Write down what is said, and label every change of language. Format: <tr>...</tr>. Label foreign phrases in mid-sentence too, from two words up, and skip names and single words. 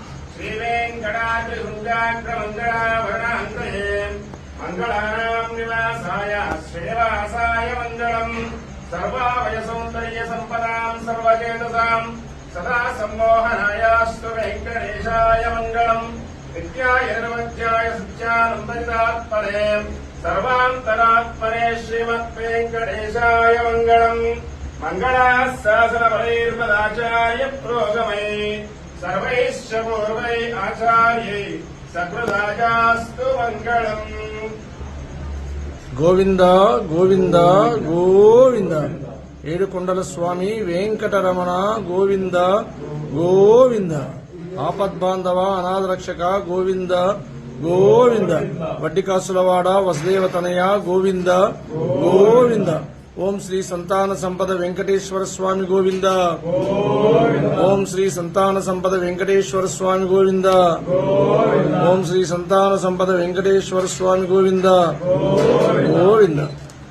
<sa>श्रीवेङ्कटाद्रिशृङ्गाग्रमङ्गलाभरणान्तये मङ्गलानाम् निवासाय श्रीनिवासाय मङ्गलम् सर्वाभयसौन्दर्यसम्पदाम् सर्वचेतसाम् सदा सम्मोहनायास्तु वेङ्कटेशाय मङ्गलम् नित्याय निर्वज्याय सत्यानन्दरितात्मने सर्वान्तरात्मने श्रीमद्वेङ्कटेशाय मङ्गलम् मङ्गलाशासनबलैर्मदाचार्य प्रोगमै सर्वैश्च पूर्वै आचार्यै सकृदायास्तु मङ्गलम्।</sa> <te>గోవింద గోవింద గోవింద ఏడుకొండల స్వామి వెంకటరమణ గోవింద గోవింద ఆపద్బాంధవ అనాథరక్షక గోవింద గోవింద వడ్డికాసులవాడ వసుదేవతనయ గోవింద గోవింద ఓం శ్రీ సంతాన సంపద వెంకటేశ్వర స్వామి గోవింద ఓం శ్రీ సంతాన సంపద వెంకటేశ్వర స్వామి గోవింద ఓం శ్రీ సంతాన సంపద వెంకటేశ్వర స్వామి గోవింద గోవింద</te>